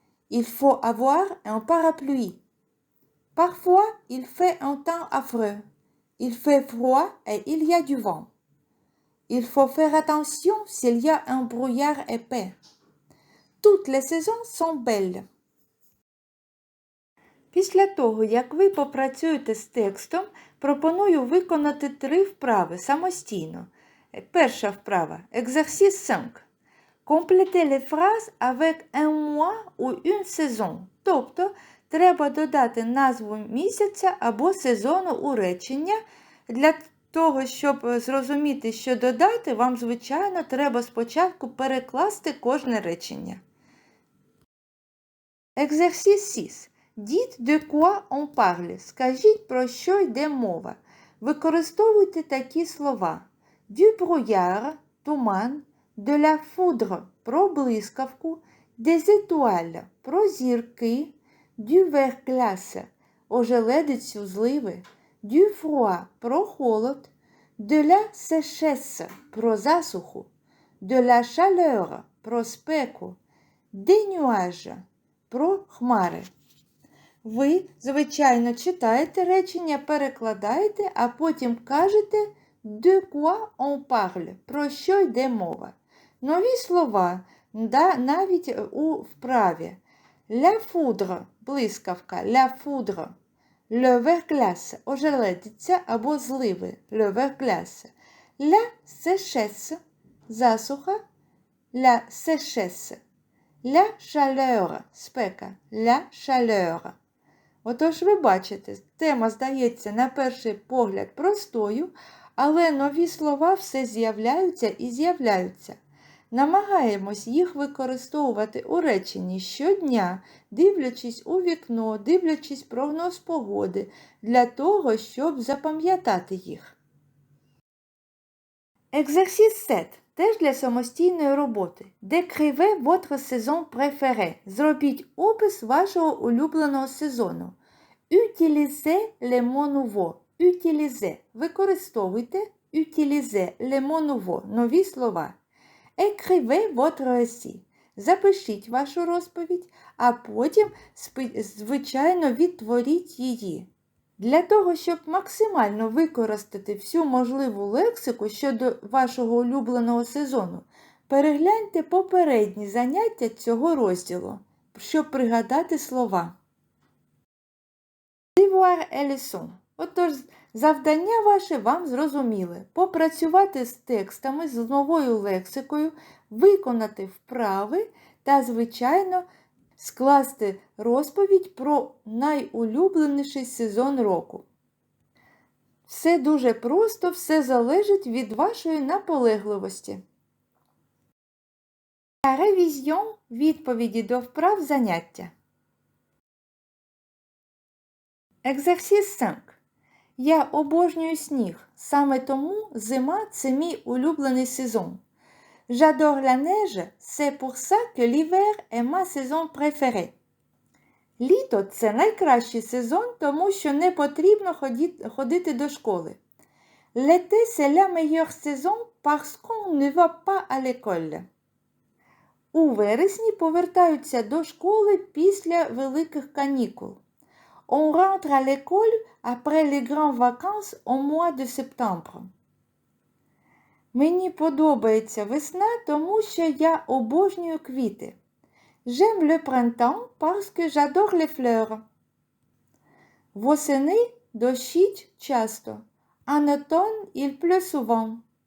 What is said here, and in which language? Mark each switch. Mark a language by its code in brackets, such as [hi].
[fr] Il faut avoir un parapluie. Parfois, il fait un temps affreux. Il fait froid et il y a du vent. Il faut faire attention s'il y a un brouillard épais. Toutes les saisons sont belles. [uk] Після того, як ви попрацюєте з текстом, пропоную виконати 3 вправи самостійно. Перша вправа – Exercice 5. [fr] Complétez les phrases avec un mois ou une saison. [uk] Тобто, треба додати назву місяця або сезону у речення. Для того, щоб зрозуміти, що додати, вам, звичайно, треба спочатку перекласти кожне речення. [fr] Exercice 6. Dites de quoi on parle. [uk] Скажіть, про що йде мова. Використовуйте такі слова. [fr] Du brouillard – туман, de la foudre – про блискавку, des étoiles – про зірки, du verglas – ожеледицю, зливи, du froid – про холод, de la sécheresse – про засуху, de la chaleur – про спеку, des nuages – про хмари. [uk] Ви, звичайно, читаєте речення, перекладаєте, а потім кажете [fr] «de quoi on parle», [uk] про що йде мова. Нові слова, навіть у вправі. [fr] La foudre – блискавка, la foudre. Le verglas – ожеледиця або зливи, le verglas. La sécheresse – засуха, la sécheresse. La chaleur – спека, la chaleur. [uk] Отож, ви бачите, тема здається на перший погляд простою, але нові слова все з'являються і з'являються. Намагаємось їх використовувати у реченні щодня, дивлячись у вікно, дивлячись прогноз погоди, для того, щоб запам'ятати їх. [fr] Exercice 7. [uk] Теж для самостійної роботи. [fr] Décrivez votre saison préférée. [uk] Зробіть опис вашого улюбленого сезону. [fr] Utilisez les mots nouveaux. Utilisez. [uk] Використовуйте. [fr] Utilisez les mots nouveaux. [uk] Нові слова. [fr] Écrivez votre récit. [uk] Запишіть вашу розповідь, а потім, звичайно, відтворіть її. Для того, щоб максимально використати всю можливу лексику щодо вашого улюбленого сезону, перегляньте попередні заняття цього розділу, щоб пригадати слова. [fr] Devoir et leçon. [uk] Отож, Завдання ваше вам зрозуміле. Попрацювати з текстами, з новою лексикою, виконати вправи та, звичайно, скласти розповідь про найулюбленіший сезон року. Все дуже просто, все залежить від вашої наполегливості. Ревізіон – відповіді до вправ заняття. Екзерсіс 5. Я обожнюю сніг. Саме тому зима – це мій улюблений сезон. [fr] J'adore la neige, c'est pour ça que l'hiver est ma saison préférée. [uk] Літо – це найкращий сезон, тому що не потрібно ходити до школи. [fr] L'été, c'est la meilleure saison parce qu'on ne va pas à l'école. [uk] У вересні повертаються до школи після великих канікул. [fr] On rentre à l'école après les grandes vacances au mois de septembre. [uk] Мені подобається весна, тому що я обожнюю квіти. [fr] J'aime le printemps parce que j'adore les fleurs. [uk] Восени дощить часто. [fr] En automne, il pleut souvent.